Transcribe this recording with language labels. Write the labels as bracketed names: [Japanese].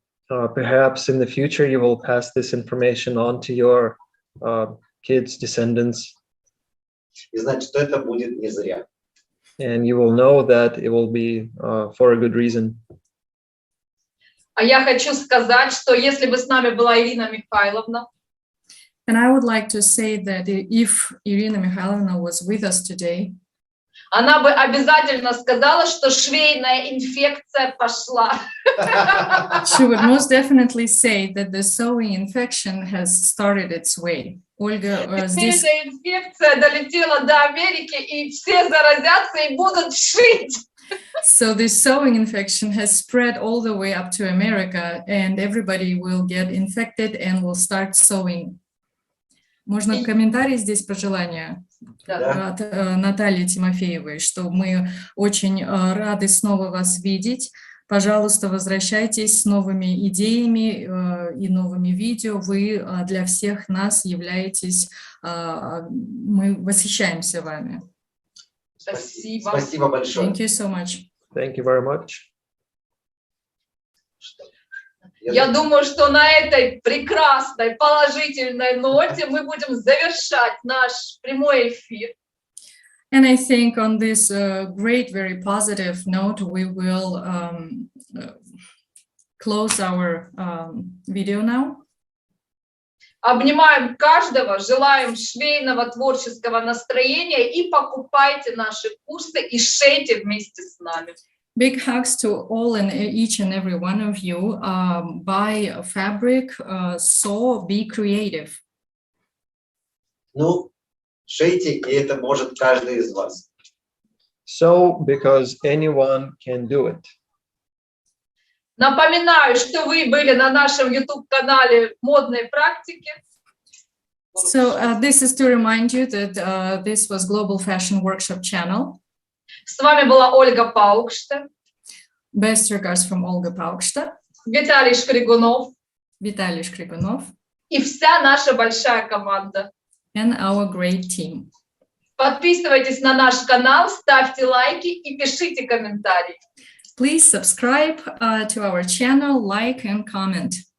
[English] Perhaps in the future you will pass this information on to your kids, descendants. [Russian] И знать, что это будет не зря. [English] And you will know that it will be for a good reason. [Russian] А я хочу сказать, что если бы с нами была Ирина Михайловна, [English] And I would like to say that if Irina Mikhailovna was with us today, [Russian] она бы обязательно сказала, что швейная инфекция пошла. [English] she would most definitely say that the sewing infection has started its way. [Russian] Ольга, здесь... Эта инфекция долетела до Америки, и все заразятся и будут шить. [English] So this sewing infection has spread all the way up to America, and everybody will get infected and will start sewing. [Russian] Можно комментарий здесь, пожелания от Натальи Тимофеевой, что мы очень рады снова вас видеть. Пожалуйста, возвращайтесь с новыми идеями и новыми видео. Вы для всех нас являетесь, мы восхищаемся вами. Спасибо. Спасибо большое. [English] Thank you so much. Thank you very much. [Russian] Я думаю, что на этой прекрасной, положительной ноте мы будем завершать наш прямой эфир. [English] And I think on this great, very positive note, we will close our video now. [Russian] Обнимаем каждого, желаем швейного творческого настроения и покупайте наши курсы и шейте вместе с нами. [English] Big hugs to all and each and every one of you. Buy fabric, sew, be creative. [Russian] Ну, шейте, и это может каждый из вас. [English] So, because anyone can do it. [Russian] Напоминаю, что вы были на нашем YouTube-канале модной практики. [English] So this is to remind you that this was Global Fashion Workshop channel. [Russian] С вами была Ольга Паукшта. [English] Best regards from Olga Paukshta. [Russian] Виталий Шкригунов. [English] Vitaly Shkrigunov. [Russian] И вся наша большая команда. [English] And our great team. [Russian] Подписывайтесь на наш канал, ставьте лайки и пишите комментарии. [English] Please subscribe to our channel, like and comment.